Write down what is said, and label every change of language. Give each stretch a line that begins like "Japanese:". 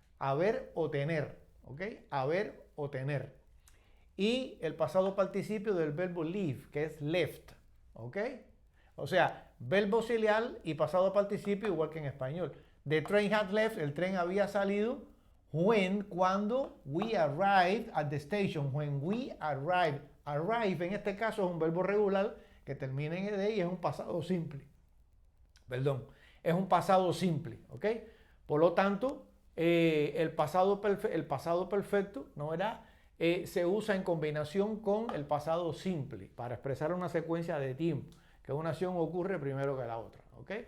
Spanish: Haber o tener, ¿ok? Haber o tener. Y el pasado participio del verbo leave, que es left, ¿ok? O sea, verbo auxiliar y pasado participio igual que en español.
English: The train had left,
Spanish: el tren había salido.
English: When,
Spanish: cuando,
English: we arrived at the station. When we arrived.
Spanish: Arrive en este caso es un verbo regular que termina en ed y es un pasado simple. Perdón, es un pasado simple, ¿ok? Por lo tanto, el pasado perfecto, ¿no era? Se usa en combinación con el pasado simple para expresar una secuencia de tiempo, que una acción ocurre primero que la otra, ¿ok?